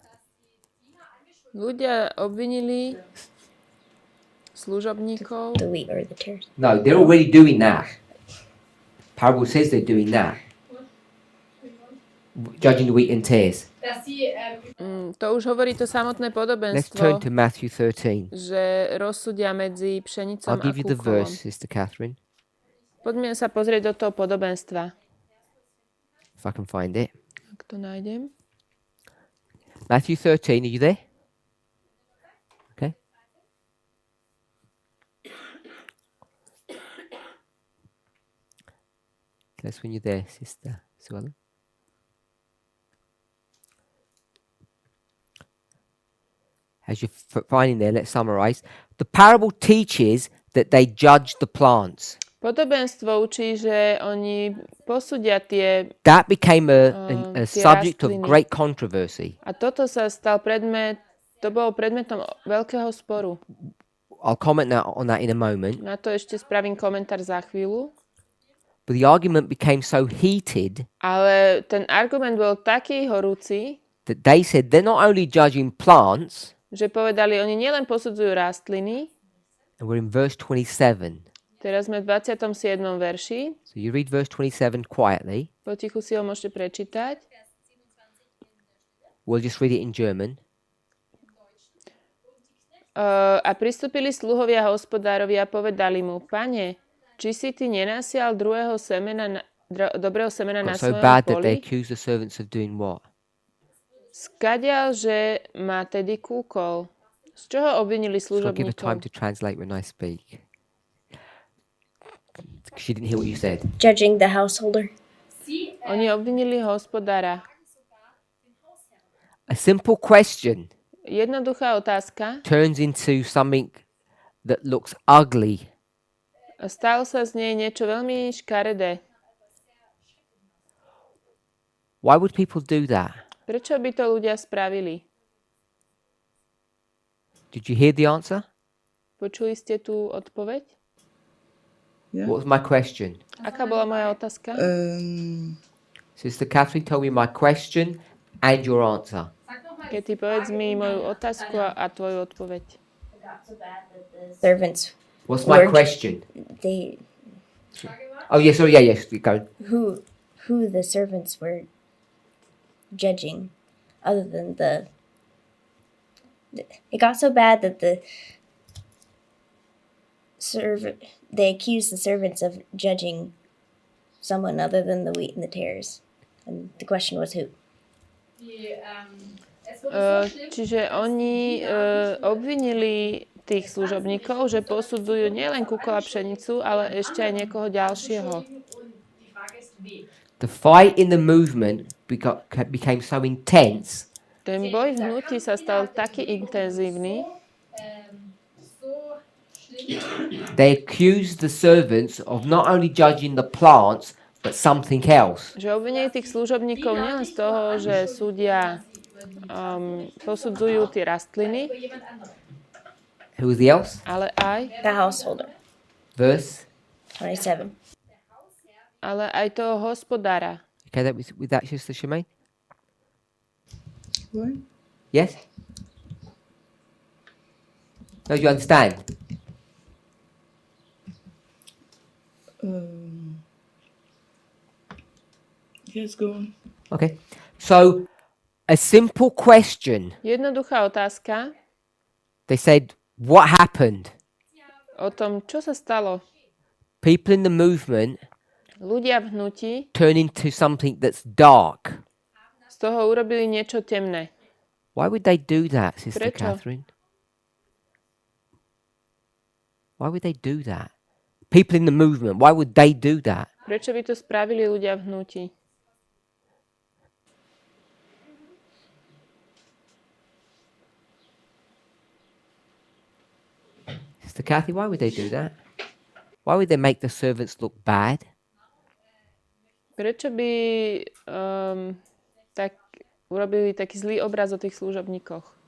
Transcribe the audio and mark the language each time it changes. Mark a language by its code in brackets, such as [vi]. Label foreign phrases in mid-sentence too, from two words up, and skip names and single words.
[sk] Ľudia obvinili služobníkov. [en] The wheat or the tares. No, they're already doing that. Parable says they're doing that. Judging the wheat and tares. [sk] To už hovorí to samotné [en] Let's turn [sk] podobenstvo, [en] to Matthew 13. [sk] že rozsudia medzi pšenicom [en] I'll [sk] a [en] give you the [sk] kúkolom. [en] verse, Sister Catherine, [sk] Poďme sa pozrieť do toho podobenstva. [en] if I can find it. [sk] Ak to nájdem. [en] Matthew 13, are you there? Okay. That's when you're there, Sister Suella. As you're finding there, let's summarize. The parable teaches that they judge the plants. [sk] Podobenstvo učí, že oni posúdia tie... [en] That became a [sk] tie [en] subject of [sk] rastliny. [en] great controversy. [sk] A toto sa stal to bolo predmetom veľkého sporu. [en] I'll comment on that in a moment. [sk] Na to ešte spravím komentár za chvíľu. [en] But the argument became so heated [sk] Ale ten argument bol taký horúci, [en] that they said they're not only judging plants, [sk] že povedali, oni nielen posudzujú rastliny, [en] and we're in verse 27. [sk] teraz sme v 27. verši, [en] So you read verse 27 quietly. [sk] potichu si ho môžete prečítať. [en] We'll just read it in German. [sk] A pristúpili sluhovia hospodárovi a povedali mu, Pane, či si ty nenasial druhého dobrého semena na [en] Got so [sk] svojom [en] bad that they [sk] poli? [en] accused the servants of doing what? [sk] Skadiaľ, že má tedy kúkol. Z čoho obvinili [en] So I'll give her time [sk] služobníkov? [en] to translate when I speak. She didn't hear what you said. Judging the householder. [sk] Oni obvinili hospodára. [en] A simple question [sk] Jednoduchá otázka. [en] turns into something that looks ugly. [sk] Stalo sa z nej niečo veľmi škaredé. [en] Why would people do that? [sk] Prečo by to ľudia spravili? [en] Did you hear the answer? Počuli ste tú odpoveď? Yeah. What was my question? [sk] Aká bola moja otázka? [en] Sister Catherine told me my question and your answer. [sk] Keď ty povedz mi moju otázku a tvoju odpoveď. [en] Servants. What's my Lord. question? They Oh, yes, sorry, yes, go. who the servants were judging, other than it got so bad that they accuse the servants of judging someone other than the wheat and the tares. And the question was who? [sk] Čiže oni obvinili tých služobníkov, že posudzujú nielen kukol a pšenicu, ale ešte aj niekoho ďalšieho. [en] The fight in the movement became so intense [sk] Ten boj v hnutí sa stal taký intenzívny, [en] they accused the servants of not only judging the plants but something else. [sk] že obvinili tých služobníkov nielen z toho, že súdia posudzujú tie rastliny, [en] Who was the else? [sk] ale aj, [en] The householder. Verse. 27. [sk] ale aj toho hospodára. [en] Okay, that was with that, Sister Shemaine? What? Yes? No, you understand? Yes, go on. Okay. So, a simple question. [sk] Jednoduchá otázka [en] They said, what happened? [sk] o tom, čo sa stalo. [en] People in the movement [sk] Ľudia v hnutí [en] turn into something that's dark. [sk] z toho urobili niečo temné. [en] Why would they do that, Sister [sk] Prečo? [en] Catherine? Why would they do that? People in the movement, why would they do that? [sk] Prečo by to spravili ľudia v hnutí? [en] Sister Kathy, why would they do that? Why would they make the servants look bad? [sk] Prečo by tak urobili taký zlý obraz o tých služobníkoch?